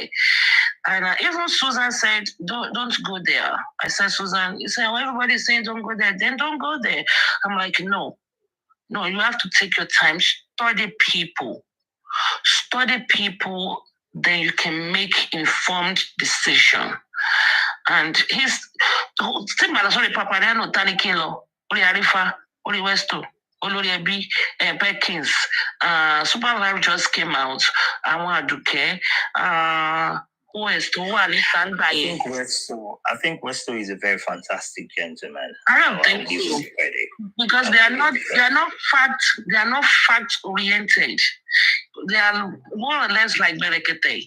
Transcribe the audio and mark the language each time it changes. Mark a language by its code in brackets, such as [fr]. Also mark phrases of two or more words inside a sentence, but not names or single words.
[en] And even Susan said, don't go there. I said, Susan, you say, well, everybody's saying don't go there. Then don't go there. I'm like, no, you have to take your time. Study people, then you can make informed decision. And Papariano, Tanikilo, Ori Arifa, Ori Westo, Olori Ebi, Perkins, Supervibe just came out. Aduke, I think Westo is a very fantastic gentleman. I don't think so, because they are not fact oriented. They are more or less like Berekete.